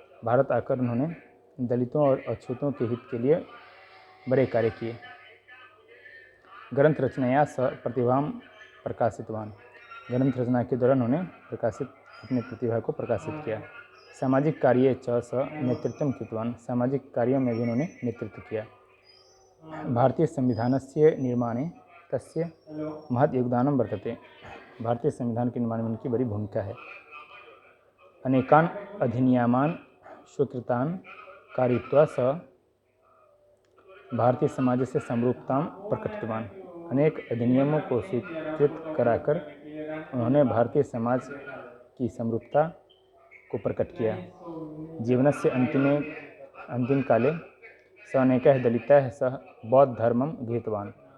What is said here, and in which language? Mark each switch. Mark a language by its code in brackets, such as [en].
[hi] भारत आकर उन्होंने दलितों और अछूतों के हित के लिए बड़े कार्य किए। [sa] ग्रंथ रचनाया स प्रतिभां प्रकाशितवान्। [hi] ग्रंथ रचना के दौरान उन्होंने अपनी प्रतिभा को प्रकाशित किया। [sa] सामाजिक कार्ये च स नेतृत्वं कृतवान्। [hi] सामाजिक कार्यों में भी उन्होंने नेतृत्व किया। [sa] भारतीय संविधानस्य निर्माणे तस्य महत् योगदानं वर्तते। [hi] भारतीय संविधान के निर्माण में उनकी बड़ी भूमिका है। [sa] अनेकान अधिनियमान स्वीकृतान कारयित्वा स भारतीय समाज से समरूपतां प्रकटितवान्। [hi] अनेक अधिनियमों को स्वीकृत कराकर उन्होंने भारतीय समाज की समरूपता को प्रकट किया। [sa] जीवनस्य अंतिम काले स अनेकः दलितः सह बौद्ध धर्मं गृहीतवान्।